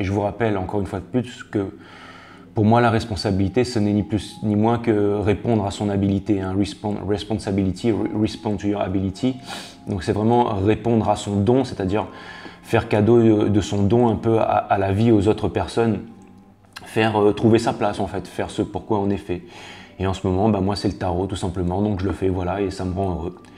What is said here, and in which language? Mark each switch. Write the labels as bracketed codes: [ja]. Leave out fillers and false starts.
[fr] Et je vous rappelle encore une fois de plus que pour moi la responsabilité, ce n'est ni plus ni moins que répondre à son habilité, hein. [en] Responsibility, respond to your ability. [fr] Donc c'est vraiment répondre à son don, c'est-à-dire faire cadeau de son don un peu à la vie, aux autres personnes, faire trouver sa place en fait, faire ce pourquoi on est fait. Et en ce moment, moi c'est le tarot tout simplement, donc je le fais, voilà, et ça me rend heureux.